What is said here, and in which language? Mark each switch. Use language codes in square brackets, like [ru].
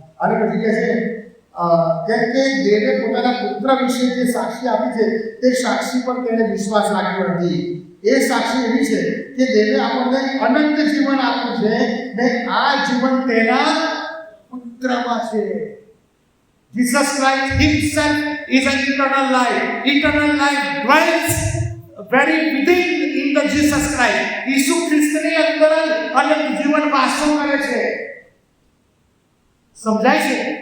[gu] અને પછી કહે છે કેમ કે દેવે પોતાના પુત્ર વિશે જે સાક્ષી આપી છે તે સાક્ષી પર તેને વિશ્વાસ રાખ્યો નથી. એ સાક્ષી એવી છે કે દેવે આપણને અનંત જીવન આપ્યું છે ને આ જીવન તેના પુત્રમાં છે. [en] Jesus Christ himself is an eternal life. Eternal life dwells very within in the Jesus Christ. [gu] ઈસુ ખ્રિસ્તની અંદર અનંત જીવન વાસો કરે છે. સમજાય છે?